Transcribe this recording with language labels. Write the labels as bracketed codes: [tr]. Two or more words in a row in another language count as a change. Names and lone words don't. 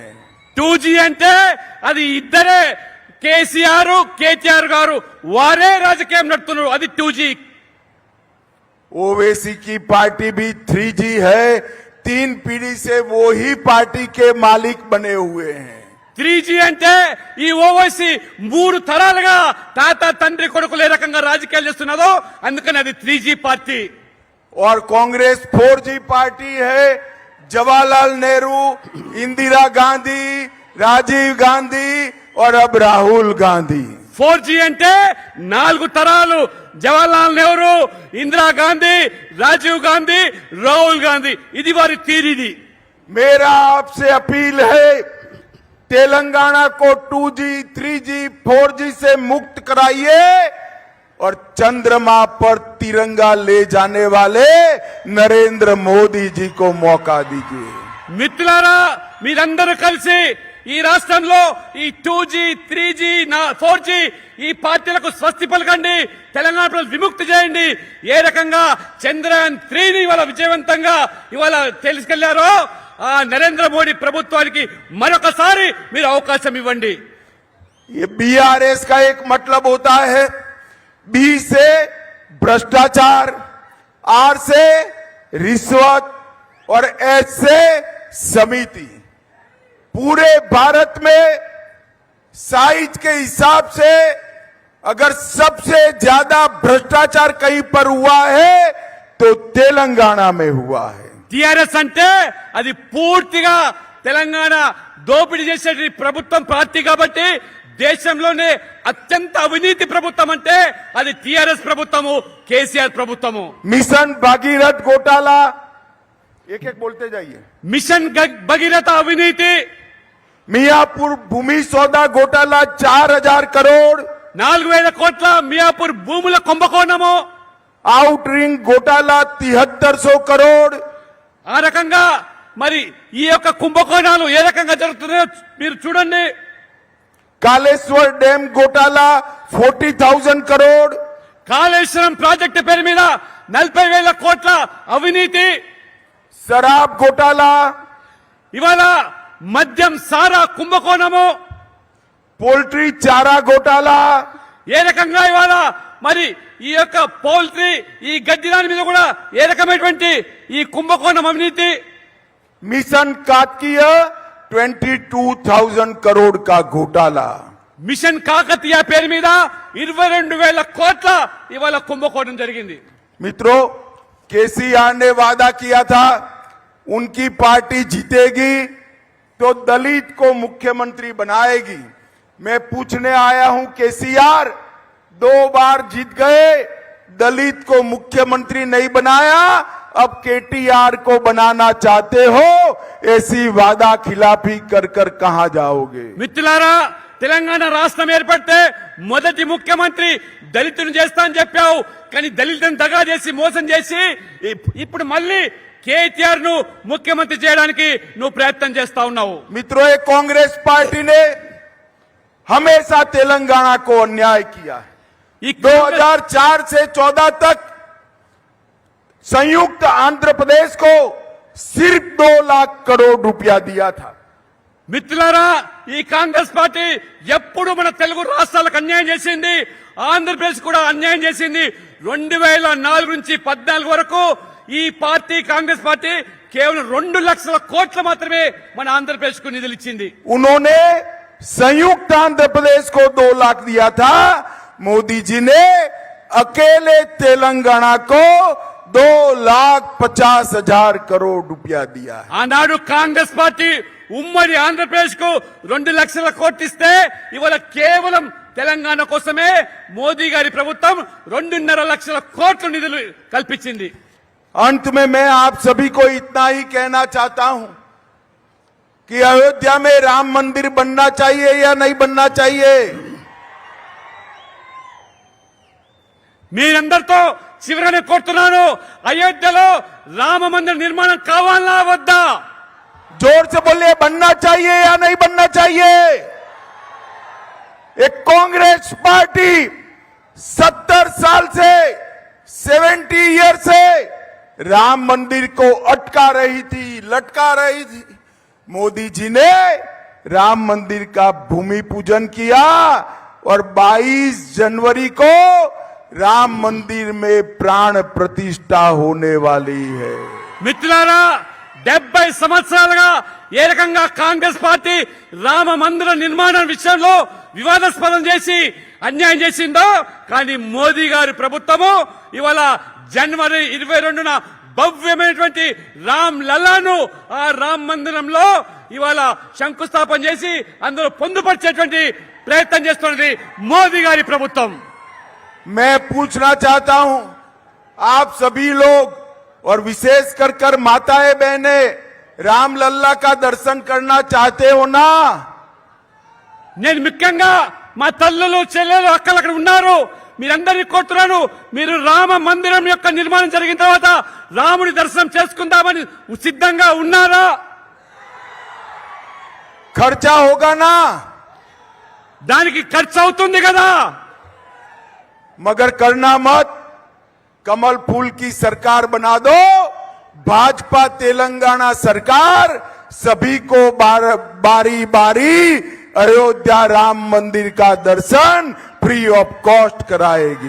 [te] 2G అంటే అది ఇద్దరే, కేసీఆర్ కేటీఆర్ గారు వారే రాజకీయం నడుపుతున్నారు, అది 2G। [hi] ओवैसी की पार्टी भी 3G है, 3 पीढ़ी से वो ही पार्टी के मालिक बने हुए हैं। [te] 3G అంటే ఈ ఓవైసీ 3 తరాలుగా తాత తండ్రి కొడుకులు ఏ రకంగా రాజకీయాలు చేస్తున్నదో అందుకని అది 3G పార్టీ। [hi] और कांग्रेस 4G पार्टी है। जवाहरलाल नेहरू, इंदिरा गांधी, राजीव गांधी और अब राहुल गांधी। [te] 4G అంటే 4 తరాలు, జవహర్లాల్ నెహ్రూ, ఇందిరా గాంధీ, రాజీవ్ గాంధీ, రాహుల్ గాంధీ, ఇది వారి తీరిది। [hi] मेरा आपसे अपील है, तेलंगाना को 2G, 3G, 4G से मुक्त कराइए और चंद्रमा पर तिरंगा ले जाने वाले नरेंद्र मोदी जी को मौका दीजिए। [te] మిత్రులారా మీరందరూ కలిసి ఈ రాష్ట్రంలో ఈ 2G, 3G, 4G ఈ పార్టీలకు స్వస్తి పలకండి, తెలంగాణ ప్రజలు విముక్తి చేయండి. ఏ రకంగా చంద్రయాన్ 3ని ఇవాళ విజయవంతంగా ఇవాళ తీసుకెళ్లారో ఆ నరేంద్ర మోడీ ప్రభుత్వానికి మరొకసారి మీరు అవకాశం ఇవ్వండి. [hi] ये BRS का एक मतलब होता है B से भ्रष्टाचार, R से रिश्वत और S से समिति। पूरे भारत में साइज के हिसाब से अगर सबसे ज्यादा भ्रष्टाचार कहीं पर हुआ है तो तेलंगाना में हुआ है। [te] టిఆర్ఎస్ అంటే అది పూర్తిగా తెలంగాణ దోపిడీ చేసే ప్రభుత్వం పార్టీ కాబట్టి దేశంలోనే అత్యంత అవినీతి ప్రభుత్వం అంటే అది టిఆర్ఎస్ ప్రభుత్వము, కేసీఆర్ ప్రభుత్వము. [hi] मिशन भागीरथ घोटाला, एक एक बोलते जाइए। [te] మిషన్ భగీరథ అవినీతి, [hi] मियापुर भूमि सौदा घोटाला 4000 करोड़, [te] 4000 కోట్ల మియాపూర్ భూముల కుంభకోణము, [en] out ring [hi] घोटाला 7300 करोड़, [te] ఆ రకంగా మరి ఈ యొక్క కుంభకోణాలు ఏ రకంగా జరుగుతున్నాయో మీరు చూడండి. [hi] कालेश्वर डैम घोटाला 40,000 करोड़, [te] కాళేశ్వరం ప్రాజెక్టు పేరు మీద 40,000 కోట్ల అవినీతి, [hi] शराब घोटाला, [te] ఇవాళ మద్యం సారా కుంభకోణము, [hi] पोल्ट्री चारा घोटाला, [te] ఏ రకంగా ఇవాళ మరి ఈ యొక్క పౌల్ట్రీ ఈ గడ్డి దాని మీద కూడా ఏ రకమైనటువంటి ఈ కుంభకోణం అవినీతి, [hi] मिशन काकतीय 22,000 करोड़ का घोटाला, [te] మిషన్ కాకతీయ పేరు మీద 22,000 కోట్ల ఇవాళ కుంభకోణం జరిగింది. [hi] मित्रों, केसीआर ने वादा किया था उनकी पार्टी जीतेगी तो दलित को मुख्यमंत्री बनाएगी। मैं पूछने आया हूं, केसीआर 2 बार जीत गए, दलित को मुख्यमंत्री नहीं बनाया, अब केटीआर को बनाना चाहते हो, ऐसी वादा खिलाफी कर कर कहां जाओगे। [te] మిత్రులారా, తెలంగాణ రాష్ట్రం ఏర్పడితే మొదటి ముఖ్యమంత్రి దళితుని చేస్తా అని చెప్పావు, కానీ దళితులను దగా చేసి మోసం చేసి ఇప్పుడు మళ్ళీ కేటీఆర్ ను ముఖ్యమంత్రి చేయడానికి నువ్వు ప్రయత్నం చేస్తా ఉన్నావు. [hi] मित्रों, ये कांग्रेस पार्टी ने हमेशा तेलंगाना को अन्याय किया है। [te] ఈ [hi] 2004 से 14 तक संयुक्त आंध्र प्रदेश को सिर्फ 2 लाख करोड़ रुपया दिया था। [te] మిత్రులారా, ఈ కాంగ్రెస్ పార్టీ ఎప్పుడు మన తెలుగు రాష్ట్రాలకు అన్యాయం చేసింది, ఆంధ్రప్రదేశ్ కూడా అన్యాయం చేసింది. 2004 నుంచి 14 వరకు ఈ పార్టీ కాంగ్రెస్ పార్టీ కేవలం 2 లక్షల కోట్లు మాత్రమే మన ఆంధ్రప్రదేశ్ కు నిధులు ఇచ్చింది. [hi] उन्होंने संयुक्त आंध्र प्रदेश को 2 लाख दिया था, मोदी जी ने अकेले तेलंगाना को 2,50,000 करोड़ रुपया दिया है। [te] ఆనాడు కాంగ్రెస్ పార్టీ ఉమ్మడి ఆంధ్రప్రదేశ్ కు 2 లక్షల కోట్లు ఇస్తే ఇవాళ కేవలం తెలంగాణ కోసమే మోదీ గారి ప్రభుత్వం 2.5 లక్షల కోట్ల నిధులు కల్పించింది. [hi] अंत में मैं आप सभी को इतना ही कहना चाहता हूं कि अयोध्या में राम मंदिर बनना चाहिए या नहीं बनना चाहिए। [te] మీరందరితో చివరనే కోరుతున్నాను, అయోధ్యలో రామ మందిర నిర్మాణం కావాలా వద్దా? [hi] जोर से बोलिए, बनना चाहिए या नहीं बनना चाहिए। एक कांग्रेस पार्टी 70 साल से 70 ईयर से राम मंदिर को अटका रही थी, लटका रही थी। मोदी जी ने राम मंदिर का भूमि पूजन किया और 22 जनवरी को राम मंदिर में प्राण प्रतिष्ठा होने वाली है। [te] మిత్రులారా, 70 సంవత్సరాలుగా ఏ రకంగా కాంగ్రెస్ పార్టీ రామ మందిర నిర్మాణం విషయంలో వివాదాస్పదం చేసి అన్యాయం చేసిందో, కానీ మోదీ గారి ప్రభుత్వము ఇవాళ జనవరి 22న భవ్యమైనటువంటి రామ్ లల్లాను ఆ రామ్ మందిరంలో ఇవాళ శంకుస్థాపన చేసి అందులో పొందుపరిచేటువంటి ప్రయత్నం చేస్తున్నది మోదీ గారి ప్రభుత్వం. [hi] मैं पूछना चाहता हूं, आप सभी लोग और विशेष कर माताएं बहनें रामलल्ला का दर्शन करना चाहते हो ना? [te] నేను ముఖ్యంగా మా తల్లులు చెల్లెలు అక్కలు అక్కడ ఉన్నారు, మీరందరినీ కోరుతున్నాను, మీరు రామ మందిరం యొక్క నిర్మాణం జరిగిన తర్వాత రాముని దర్శనం చేసుకుందామని సిద్ధంగా ఉన్నారా? [hi] खर्चा होगा ना? [te] దానికి ఖర్చు అవుతుంది కదా. [hi] मगर करना मत, कमल फूल की सरकार बना दो, भाजपा तेलंगाना सरकार सभी को बारी बारी अयोध्या राम मंदिर का दर्शन [en] free of cost [hi] कराएगी।